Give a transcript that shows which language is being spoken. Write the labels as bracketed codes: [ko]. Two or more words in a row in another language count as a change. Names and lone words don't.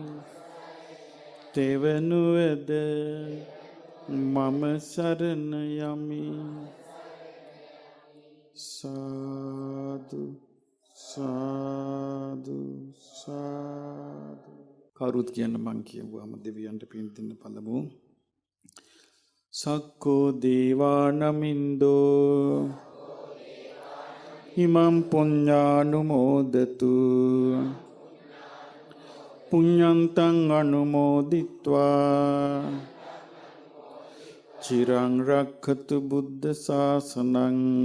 [si] තෙවනුවද මම සරණ යමි. සාදු සාදු සාදු. කවුරුත් කියන්න මං කියුවාම දෙවියන්ට පින් දෙන්න පළමු. [pi] සක්කෝ දේවානමින්දෝ ඉමං පුඤ්ඤානුමෝදතු පුඤ්ඤන්තං අනුමෝදිත්වා චිරං රක්ඛතු බුද්ධ ශාසනං